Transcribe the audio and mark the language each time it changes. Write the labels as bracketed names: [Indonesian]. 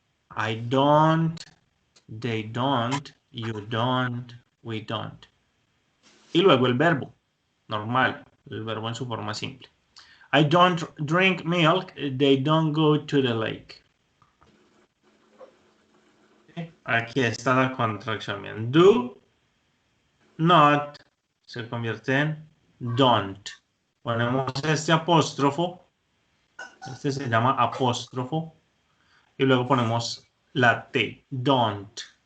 [English] I don't, they don't, you don't, we don't. [Spanish] Y luego el verbo, normal, el verbo en su forma simple. [English] I don't drink milk, they don't go to the lake. [Spanish] Aquí está la contracción. Bien. Do not se convierte en don't. Ponemos este apóstrofo, este se llama apóstrofo, y luego ponemos la T, don't.